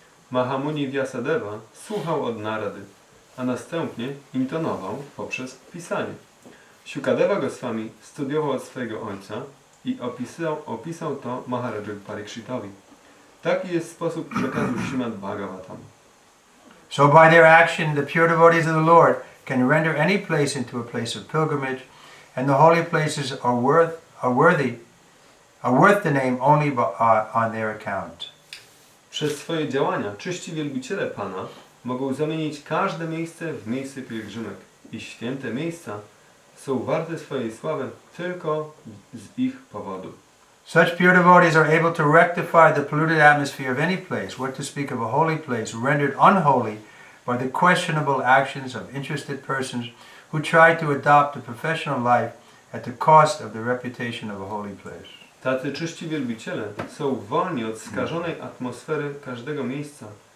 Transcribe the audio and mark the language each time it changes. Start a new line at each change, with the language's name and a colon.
Polish: Mahamuni Vyasadeva słuchał od Narady, a następnie intonował poprzez pisanie. Shukadeva Goswami studiował od swojego ojca i opisał to Maharadży Parikshitowi. Taki jest sposób przekazu Śrimad Bhagavatam.
English: So by their action, the pure devotees of the Lord can render any place into a place of pilgrimage, and the holy places are worth the name only on their account.
Polish: Przez swoje działania czyści wielbiciele Pana mogą zamienić każde miejsce w miejsce pielgrzymek i święte miejsca są warte swojej sławy tylko z ich powodu.
English: Such pure devotees are able to rectify the polluted atmosphere of any place, what to speak of a holy place rendered unholy by the questionable actions of interested persons who try to adopt a professional life at the cost of the reputation of a holy place.
Polish: Tacy czyści wielbiciele są wolni od skażonej atmosfery każdego miejsca.